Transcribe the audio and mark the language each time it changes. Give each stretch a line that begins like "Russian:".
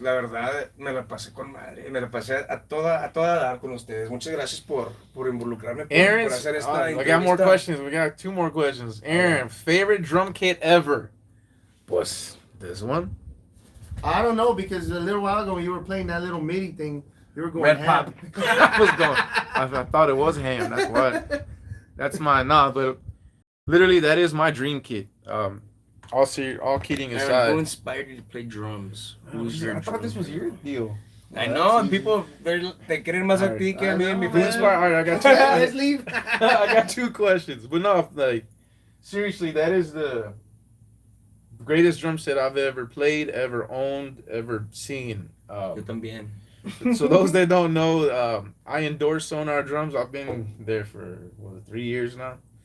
Spanish: La verdad, me la pasé con madre. Me la pasé a toda dar con ustedes. Muchas gracias por involucrarme, por hacer esta
English: I got more questions. We got 2 more questions. Aaron, favorite drum kit ever? Pues, this one. I don't know, because a little while ago when you were playing that little MIDI thing, you were going Red ham. I was going. I thought it was ham. That's why. That's mine. Nah, but literally, that is my dream kit. All kidding Aaron, aside. who inspired you to play drums? I thought this was your deal. I know, and people, they
Spanish: quieren más a ti que a mí en mi
English: Who inspired? All right, I got 2 Let's leave. I got 2 questions. But no, like, seriously, that is the greatest drum set I've ever played, ever owned, ever seen.
Spanish: Yo también.
English: So those that don't know, I endorse Sonar Drums. I've been there for 3 years now.